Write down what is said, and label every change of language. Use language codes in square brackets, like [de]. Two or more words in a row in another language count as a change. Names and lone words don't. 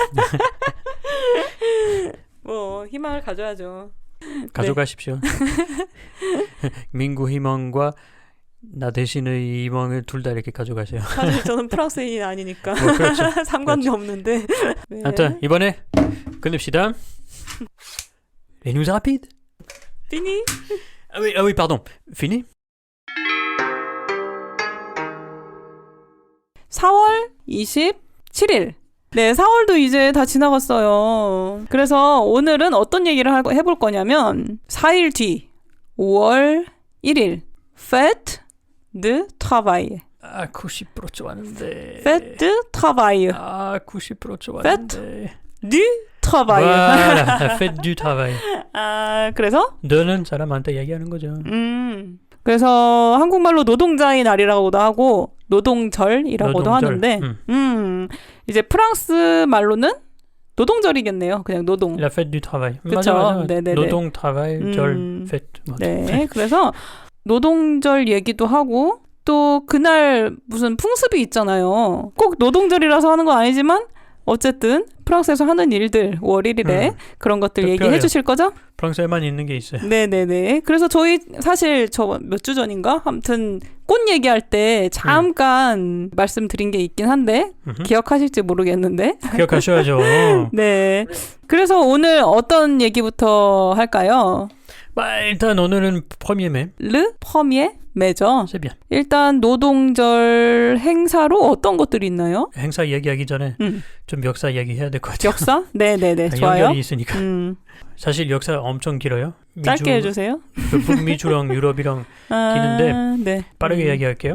[ko] 뭐 희망을 가져야죠. 가져가십시오. 민구 희망과 나 대신의 희망을 둘 다 이렇게 가져가세요. 사실 저는 프랑스인이 아니니까 뭐 그렇죠. 상관이 그렇죠. 없는데. 네. 하여튼 이번에 끝냅시다. [fr] Les news rapides. Fini? Ah oui, pardon. Fini? [ko] 4월 27일. 네, 4월도 이제 다 지나갔어요. 그래서 오늘은 어떤 얘기를 해볼 거냐면 4일 뒤 5월 1일 [fr] Fête de Travail. [ko] 아, 90% 좋았는데. [fr] Fête de Travail. [ko] 아, 90% 좋았는데. [fr] Du Travail. Voilà, Fête du Travail. [ko] 아, 그래서? 너는 사람한테 얘기하는 거죠. 그래서 한국말로 노동자의 날이라고도 하고 노동절이라고도 하는데 이제 프랑스 말로는 노동절이겠네요. 그냥 노동. [fr] La fête du travail. [ko] 그쵸? 맞아. 네네네. 노동, travail, 절, fête. 맞아. 네, 그래서 노동절 얘기도 하고 또 그날 무슨 풍습이 있잖아요. 꼭 노동절이라서 하는 건 아니지만 어쨌든 프랑스에서 하는 일들 5월 1일에 그런 것들 얘기해 주실 거죠? 프랑스에만 있는 게 있어요. 네네네. 그래서 저희 사실 저 몇 주 전인가? 아무튼 꽃 얘기할 때 잠깐 말씀드린 게 있긴 한데 기억하실지 모르겠는데. 기억하셔야죠. 네. 그래서 오늘 어떤 얘기부터 할까요? 일단 오늘은 프미에메. [fr] le premier mai죠. C'est bien. [ko] 일단 노동절 행사로 어떤 것들이 있나요? 행사 얘기하기 전에 좀 역사 얘기해야 될 것 같아요. 역사? 네네네. 좋아요. 연결이 있으니까. 사실 역사 엄청 길어요. 짧게 해주세요. 북미주랑 유럽이랑 기는데 네. 빠르게 얘기할게요.